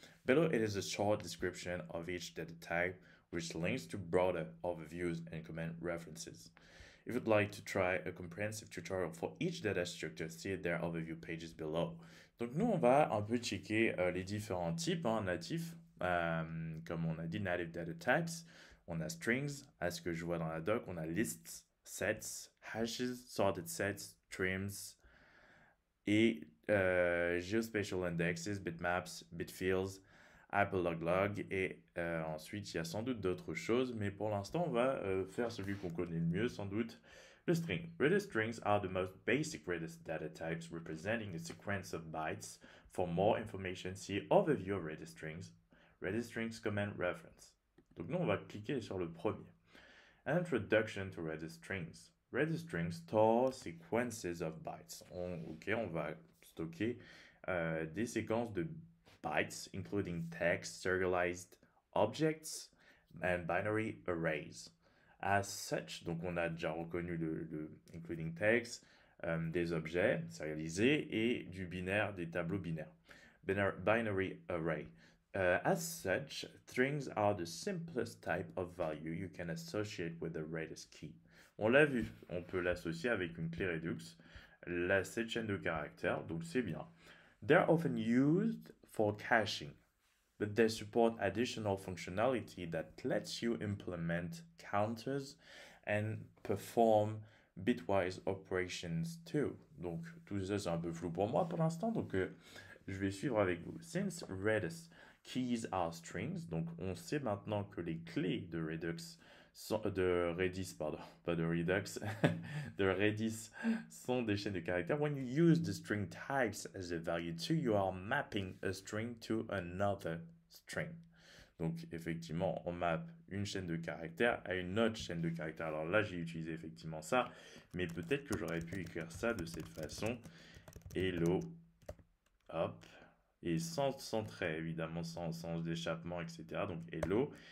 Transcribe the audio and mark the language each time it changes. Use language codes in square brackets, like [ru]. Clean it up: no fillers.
[en] Below it is a short description of each data type, which links to broader overviews and command references. If you'd like to try a comprehensive tutorial for each data structure, see their overview pages below. [fr] Donc nous, on va un peu checker les différents types natifs. Comme on a dit, [en] native data types. [fr] On a strings, à ce que je vois dans la doc. On a lists, sets, hashes, sorted sets, trims, et geospatial indexes, bitmaps, bitfields, Apple log et ensuite il y a sans doute d'autres choses, mais pour l'instant on va faire celui qu'on connaît le mieux sans doute, le string. [en] Redis strings are the most basic Redis data types representing a sequence of bytes. For more information, see overview of Redis strings. Redis strings command reference. [fr] Donc nous, on va cliquer sur le premier. [en] Introduction to Redis strings. Redis strings store sequences of bytes. [fr] On va stocker des séquences de bytes, [en] including text, serialized objects, and binary arrays. As such, [fr] donc on a déjà reconnu le [en] including text, [fr] des objets serialisés et du binaire, des tableaux binaires. [en] Binary array. As such, strings are the simplest type of value you can associate with a Redis key. [fr] On l'a vu, on peut l'associer avec une clé Redux, cette chaîne de caractères, donc c'est bien. [en] They're often used for caching, but they support additional functionality that lets you implement counters and perform bitwise operations too. [fr] Donc tout ça c'est un peu flou pour moi pour l'instant, donc je vais suivre avec vous. [en] Since Redis keys are strings, [fr] donc on sait maintenant que les clés de Redis de Redis, pardon, pas de Redux, de Redis sont des chaînes de caractères. [en] When you use the string types as a value too, you are mapping a string to another string. [fr] Donc effectivement, on map une chaîne de caractères à une autre chaîne de caractères. Alors là, j'ai utilisé effectivement ça, mais peut-être que j'aurais pu écrire ça de cette façon. Hello, hop, et sans trait, évidemment, sans d'échappement, etc. Donc hello.